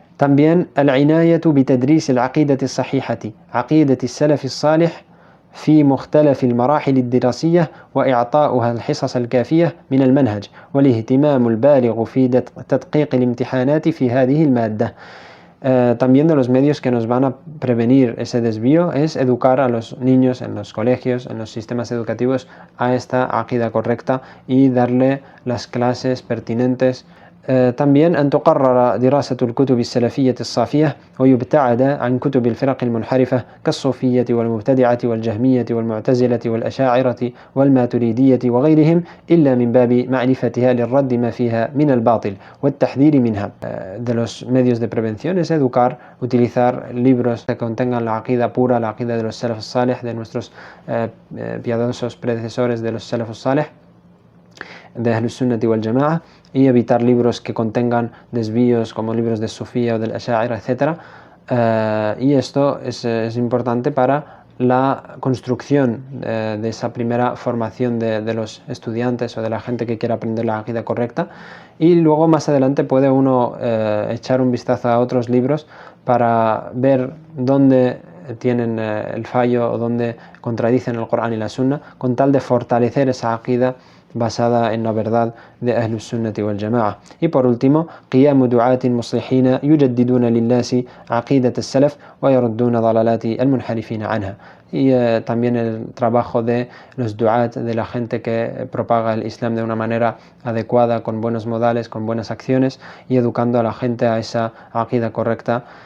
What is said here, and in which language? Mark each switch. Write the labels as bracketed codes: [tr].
[es] También [ar] العناية بتدريس العقيدة الصحيحة عقيدة السلف الصالح في مختلف المراحل الدراسية وإعطاؤها الحصص الكافية من المنهج والاهتمام البالغ في تدقيق الامتحانات في هذه المادة. [es] También de los medios que nos van a prevenir ese desvío es educar a los niños en los colegios, en los sistemas educativos, a esta aqida correcta y darle las clases pertinentes. también [ar] أن تقرر دراسة الكتب السلفية الصافية ويبتعد عن كتب الفرق المنحرفة كالصوفية والمبتدعة والجهمية والمعتزلة والأشاعرة والماتريدية وغيرهم إلا من باب معرفتها للرد ما فيها من الباطل والتحذير منها. [es] De los medios de prevención es educar, utilizar libros que contengan la aqida pura, la aqida de los salaf salih, de nuestros piadosos predecesores de los salaf salih, de Ahlus Sunnati wal Jama'a, y evitar libros que contengan desvíos como libros de Sufía o del Asha'ira, etc. Y esto es importante para la construcción de esa primera formación de los estudiantes o de la gente que quiera aprender la aqida correcta, y luego más adelante puede uno echar un vistazo a otros libros para ver dónde tienen el fallo o dónde contradicen el Corán y la Sunna, con tal de fortalecer esa aqida basada en la verdad de Ahlus Sunnati wal Jama'a. Y por último, [ar] قيام دعاة مصلحين يجددون للناس عقيدة السلف ويردون ضلالات المنحرفين عنها. [es] Y también el trabajo de los du'at, de la gente que propaga el Islam de una manera adecuada, con buenos modales, con buenas acciones, y educando a la gente a esa aqida correcta.